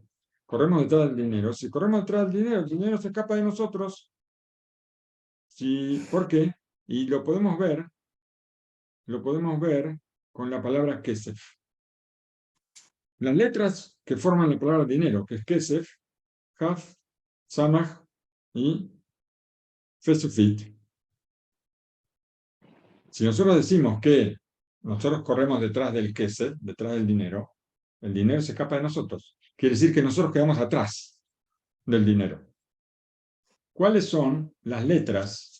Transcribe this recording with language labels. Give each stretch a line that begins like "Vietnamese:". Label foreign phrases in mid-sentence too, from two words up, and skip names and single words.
Spanish: Corremos detrás del dinero. Si corremos detrás del dinero, el dinero se escapa de nosotros. Sí, ¿por qué? Y lo podemos ver con la palabra kesef. Las letras que forman la palabra dinero, que es kesef, haf, samach y fesufit. Si nosotros decimos que nosotros corremos detrás del kesef, detrás del dinero, el dinero se escapa de nosotros. Quiere decir que nosotros quedamos atrás del dinero. ¿Cuáles son las letras?